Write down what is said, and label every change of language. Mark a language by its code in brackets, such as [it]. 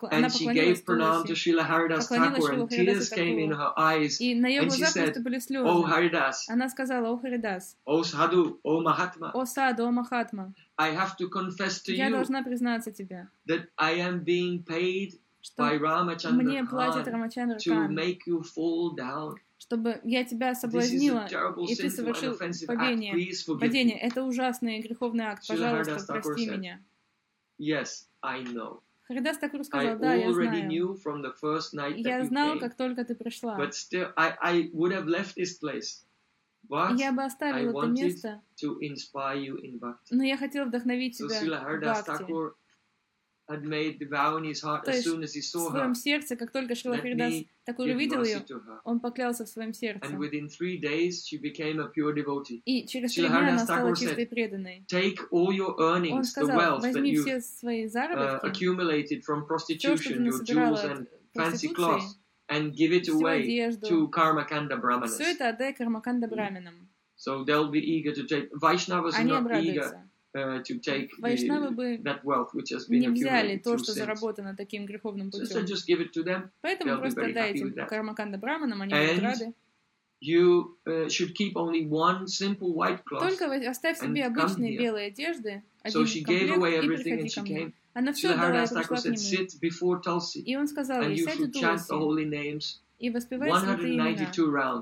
[en] and she gave pranam to Srila Haridas Thakur, and tears came in her eyes, and she said, oh Haridas, [ru] сказала, [en] oh Haridas, oh Sadhu, oh Mahatma, oh Sadhu, oh Mahatma, I have to confess to [ru] я [en] you [ru] тебе, [en] that I am being paid by Ramachandra Khan to make you fall down [ru] чтобы я тебя соблазнила, и ты совершил падение. Падение — это ужасный греховный акт. Пожалуйста, прости меня. [en] Yes, I know. [ru] Харидас Такур сказал, да, я знаю. Я знал, как только ты пришла. [en] But still, I would have left this place. But [ru] я бы оставил это место, [en] to inspire you in bhakti. [ru] Но я хотел вдохновить тебя в бхакти. [en] Had made the vow in his heart as soon as he saw her. [ru] В своем сердце, как только Шрила Харидас Такур увидел ее, он поклялся в своем сердце. [en] And within 3 days she became a pure devotee. [ru] И через 3 дня она стала чистой преданной. [en] Take all your earnings, the wealth that you've accumulated from prostitution, your jewels and fancy clothes, and give it away to Karmakanda brahmanas. [ru] Все это отдай Кармаканда браманам. [en] So they'll be eager to take. Vaishnavas are not eager. To take that wealth which has been accumulated through sins. So just give it to them. [ru] Поэтому просто дайте кармаканда браманам, они будут рады. [en] You should keep only one simple white cloth. [ru] Только оставь себе обычные белые одежды, один комплект и приходи ко мне. Она все отдала, и пришла к нему. И он сказал ей, сядь у Туласи. И воспевай святые имена.